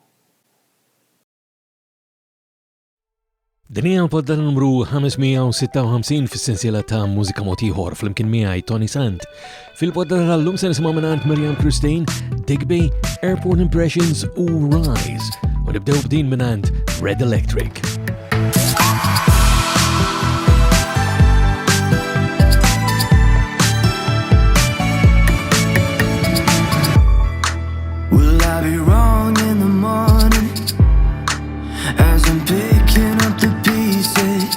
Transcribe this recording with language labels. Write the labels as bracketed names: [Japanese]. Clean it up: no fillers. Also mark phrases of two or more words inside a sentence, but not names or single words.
[Maltese] Din hija l-poddata numru 556 fis-sensiela ta' Mużika Mod Ieħor flimkien miegħi Toni Sant. Fil-poddata tal-lum se nisimgħu mingħand Miriam Christine, Digby, Airport Impressions u Rise. U nibdew b'din mingħand Red Electric. [English] Be wrong in the morning as I'm picking up the pieces.